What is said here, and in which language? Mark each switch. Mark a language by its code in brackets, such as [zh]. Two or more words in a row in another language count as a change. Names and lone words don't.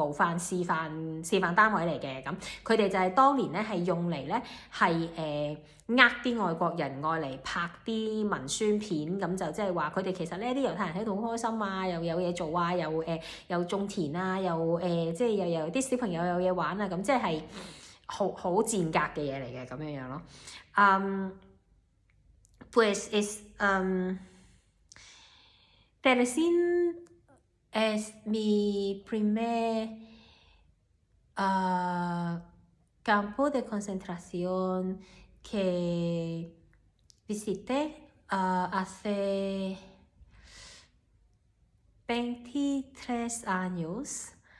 [yue] 模範示範單位嚟嘅，咁佢哋就係當年咧係用嚟咧係啲外國人愛嚟拍啲文宣片，咁就即係話佢哋其實咧啲猶太人喺度好開心啊，又有嘢做啊，又種田啊，又即係又有啲小朋友有嘢玩啊，咁即係好賤格嘅嘢嚟嘅咁樣樣咯。Pues [es] Teresín es mi primer campo de concentración que visité hace 23 años